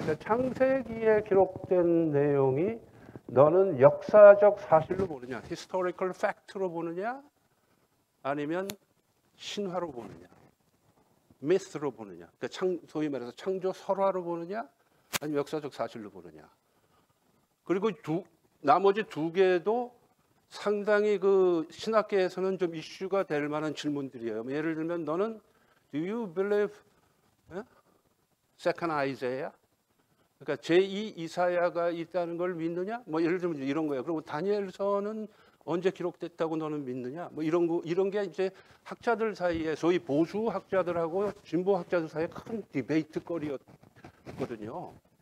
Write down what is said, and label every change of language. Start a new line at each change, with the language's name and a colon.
Korean: 그러니까 창세기에 기록된 내용이 너는 역사적 사실로 보느냐, historical fact로 보느냐, 아니면 신화로 보느냐, myth로 보느냐, 그러니까 소위 말해서 창조 설화로 보느냐, 아니면 역사적 사실로 보느냐. 그리고 나머지 2개도 상당히 그 신학계에서는 좀 이슈가 될 만한 질문들이에요.
English: 예를 들면
Korean: 너는
English: Do you believe second Isaiah?
Korean: 그러니까 제2 이사야가 있다는 걸 믿느냐? 뭐 예를 들면 이런 거예요. 그리고 다니엘서는 언제 기록됐다고 너는 믿느냐? 뭐 이런 게 이제 학자들 사이에 소위 보수 학자들하고 진보 학자들 사이에 큰 디베이트 거리였거든요.